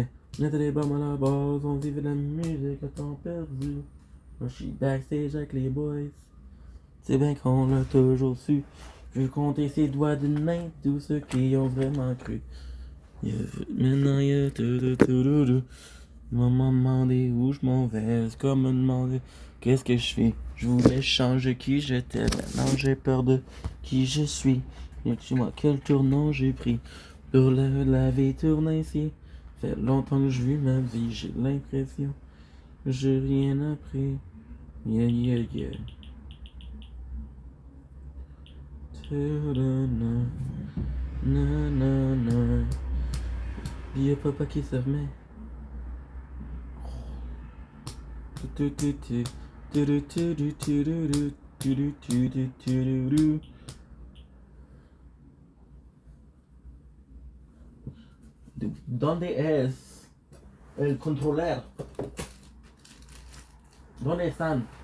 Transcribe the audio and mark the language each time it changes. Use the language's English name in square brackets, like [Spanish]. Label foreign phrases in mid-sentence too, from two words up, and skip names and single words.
[French] On était des bombes à la base, on vivait de la musique à temps perdu. Moi j'suis backstage avec les boys, c'est bien qu'on l'a toujours su. Je veux compter ses doigts d'une main, tous ceux qui ont vraiment cru. Yeah. Maintenant y'a ta-da-ta-da-da. Maman me demandait où je m'en vais, c'est comme me demander qu'est-ce que je fais. Je voulais changer qui j'étais, maintenant j'ai peur de qui je suis. Et dis-moi quel tournant j'ai pris pour la vie tourne ainsi. Fait longtemps que je vis ma vie, j'ai l'impression que j'ai rien appris. Yeah, yeah, yeah. Na na na. Y'a papa qui se remet. [Spanish] ¿Dónde es el controller? ¿Dónde están?